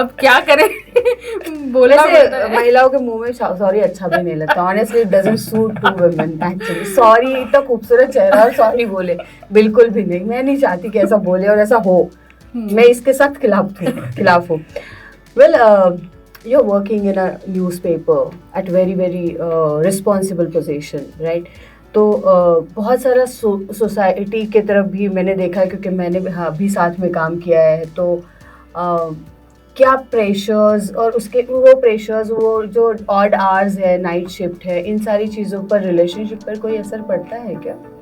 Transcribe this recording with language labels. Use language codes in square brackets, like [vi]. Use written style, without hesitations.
[hi] अब क्या करें, बोलना पड़ता है। महिलाओं के मुंह में सॉरी अच्छा भी नहीं लगता, [en] Honestly it doesn't suit to women actually. [hi] Sorry इतना खूबसूरत चेहरा और सॉरी बोले, बिल्कुल भी नहीं। मैं नहीं चाहती कि ऐसा बोले और ऐसा हो, मैं इसके सख्त खिलाफ हूँ। [en] Well, you're working in a newspaper at very responsible position, right? [hi] तो बहुत सारा सोसाइटी के तरफ भी मैंने देखा है, क्योंकि मैंने भी साथ में काम किया है। तो क्या प्रेशर्स और उसके वो प्रेशर्स, वो जो ऑड आवर्स है, नाइट शिफ्ट है, इन सारी चीज़ों पर, रिलेशनशिप पर कोई असर पड़ता है क्या?